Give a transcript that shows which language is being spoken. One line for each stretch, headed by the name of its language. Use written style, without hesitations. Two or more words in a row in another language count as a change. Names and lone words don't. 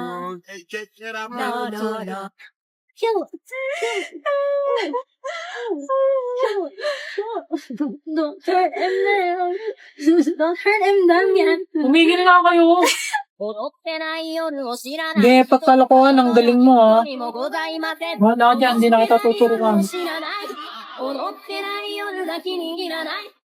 English: Don't hurt him now. Don't hurt him now yan.
Filipino: Umigil nga kayo. Hindi, pagkalokohan, ang galing mo ha. Wala ka dyan, hindi na kita tuturuan.
Japanese: 踊ってない夜だけにいらない